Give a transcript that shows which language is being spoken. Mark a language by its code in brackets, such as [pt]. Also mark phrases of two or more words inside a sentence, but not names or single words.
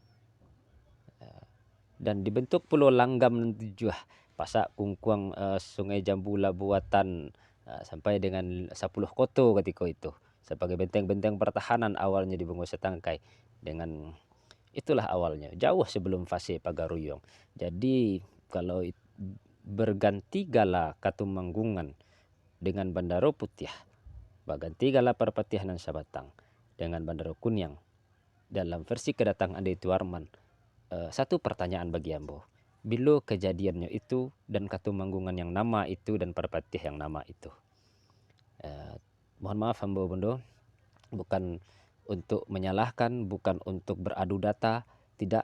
[id] Dan dibentuk Pulau Langgam tujuh, Pasak Kungkuang, Sungai Jambula buatan sampai dengan 10 koto ketika itu sebagai benteng-benteng pertahanan awalnya di Bungo Setangkai. Dengan itulah awalnya jauh sebelum fase Pagaruyung. Jadi kalau berganti gala Katumanggungan dengan Bandaro Putih, berganti gala Parpatiah nan Sabatang dengan Bandaro Kuniang dalam versi kedatangan Aditya Warman. Satu pertanyaan bagi Ambo, bila kejadiannya itu dan Katumanggungan yang nama itu dan Parpatiah yang nama itu. Mohon maaf Ambo Bondo, bukan untuk menyalahkan, bukan untuk beradu data, tidak.